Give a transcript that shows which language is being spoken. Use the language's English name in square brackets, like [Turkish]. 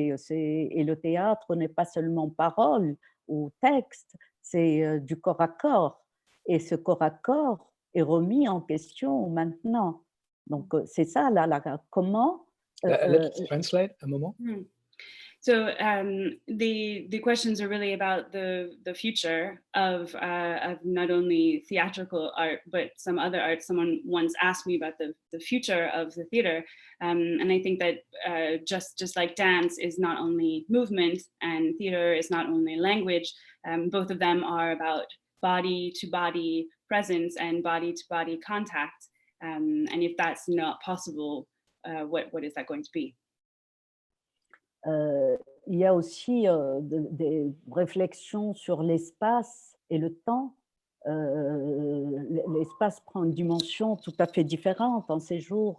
[French] Et le théâtre n'est pas seulement parole ou texte, c'est du corps à corps. Et ce corps à corps est remis en question maintenant. Donc, c'est ça, comment... [English] Let's translate a moment. So the questions are really about the future of not only theatrical art, but some other art. Someone once asked me about the future of the theater. And I think that just like dance is not only movement and theater is not only language, both of them are about body to body presence and body to body contact. And if that's not possible, what is that going to be? [French] Il y a aussi des réflexions sur l'espace et le temps. L'espace prend une dimension tout à fait différente en ces jours.